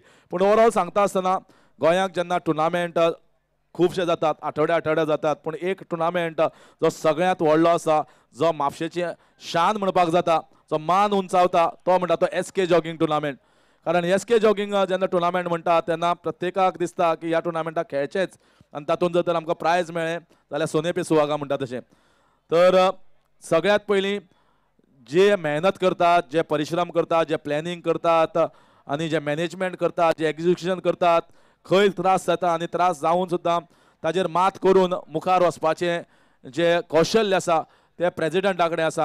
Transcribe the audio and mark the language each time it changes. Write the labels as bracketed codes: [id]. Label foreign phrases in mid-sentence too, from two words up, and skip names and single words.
[kok] पूण ओवरऑल सांगता आसतना गोंयांत जेन्ना टुर्नामेंट खूबशे जातात आठवड्या जातात पूण एक टुर्नामेंट जो सगळ्यांत व्हडलो आसा जो म्हापशेची शान म्हणपाक जाता जो मान उंचावता तो म्हणटा तो SK जॉगिंग टुर्नामेंट. कारण SK जॉगिंग जेन्ना टुर्नामेंट म्हणटा तेन्ना प्रत्येकाक दिसता की ह्या टुर्नामेंटाक खेळचेच आनी तातूंत जर तर आमकां प्रायज मेळ्ळें जाल्यार [hi] सोने पे सुहागा [kok] म्हणटा तशें. तर सगळ्यात पयलीं जे मेहनत करतात जे परिश्रम करतात जे प्लॅनिंग करतात आनी जे मॅनेजमेंट करतात जे एग्जिक्युशन करतात खंय त्रास जाता आनी त्रास जावन सुद्दां ताजेर मात करून मुखार वचपाचें जे कौशल्य आसा ते प्रेजिडेंटा कडेन आसा.